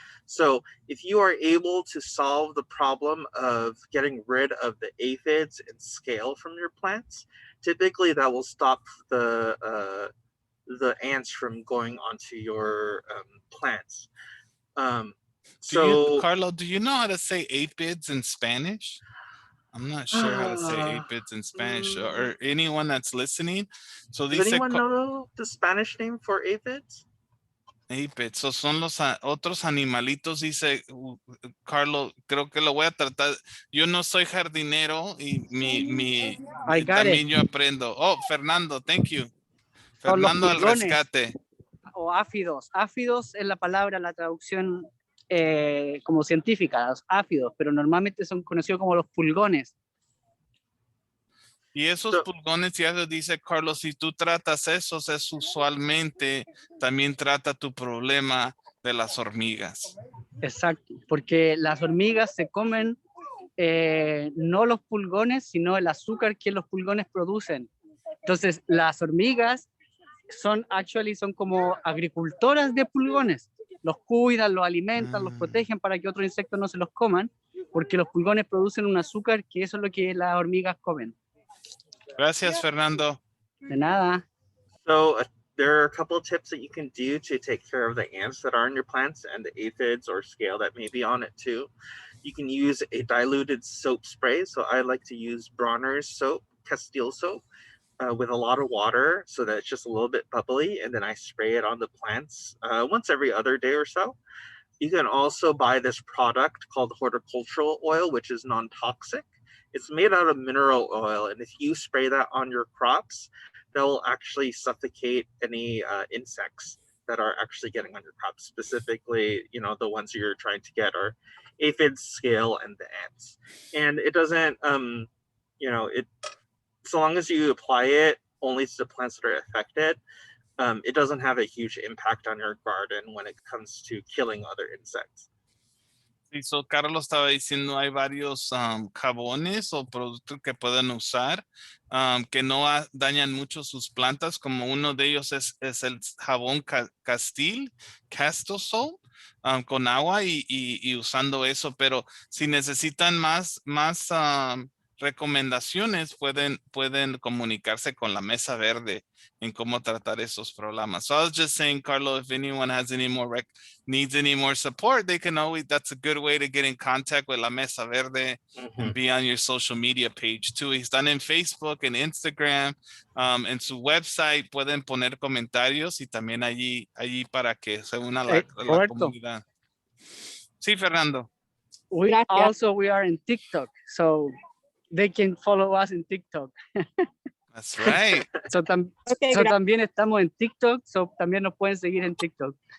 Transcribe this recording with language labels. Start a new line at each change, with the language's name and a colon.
English: So if you are able to solve the problem of getting rid of the aphids and scale from your plants, typically that will stop the ants from going onto your plants. Carlo, do you know how to say aphids in Spanish? I'm not sure how to say aphids in Spanish, or anyone that's listening. So does anyone know the Spanish name for aphids?
Spanish: Aphids, so son los otros animalitos, dice Carlo, creo que lo voy a tratar. Yo no soy jardinero y también yo aprendo.
English: Oh, Fernando, thank you. Fernando
Spanish: al rescate. O áfidos. Áfidos es la palabra, la traducción como científica, los áfidos, pero normalmente son conocidos como los pulgones. Y esos pulgones, ya lo dice Carlos, si tú tratas esos, es usualmente también trata tu problema de las hormigas. Exacto, porque las hormigas se comen no los pulgones, sino el azúcar que los pulgones producen. Entonces, las hormigas son como agricultoras de pulgones. los cuidan, los alimentan, los protegen para que otros insectos no se los coman, porque los pulgones producen un azúcar que eso es lo que las hormigas comen. Gracias, Fernando. De nada.
English: So there are a couple of tips that you can do to take care of the ants that are on your plants and the aphids or scale that may be on it too. You can use a diluted soap spray. So I like to use Bronner's soap, Castile soap, with a lot of water so that it's just a little bit bubbly, and then I spray it on the plants once every other day or so. You can also buy this product called Horticultural Oil, which is non-toxic. It's made out of mineral oil, and if you spray that on your crops, that will actually suffocate any insects that are actually getting on your crops. Specifically, you know, the ones you're trying to get are aphids, scale, and the ants. And it doesn't, you know, it, so long as you apply it only to the plants that are affected, it doesn't have a huge impact on your garden when it comes to killing other insects.
Spanish: Sí, so Carlos estaba diciendo hay varios jabones o productos que pueden usar que no dañan mucho sus plantas, como uno de ellos es el jabón Castile Soap con agua y usando eso, pero si necesitan más recomendaciones pueden comunicarse con la Mesa Verde en cómo tratar esos problemas.
English: So I was just saying, Carlos, if anyone has any more needs any more support, they can always, that's a good way to get in contact with la Mesa Verde and be on your social media page too.
Spanish: Están en Facebook, en Instagram, en su website pueden poner comentarios y también allí para que se una la comunidad. Sí, Fernando.
English: We are in TikTok, so they can follow us in TikTok. That's right.
Spanish: So también estamos en TikTok, so también nos pueden seguir en TikTok.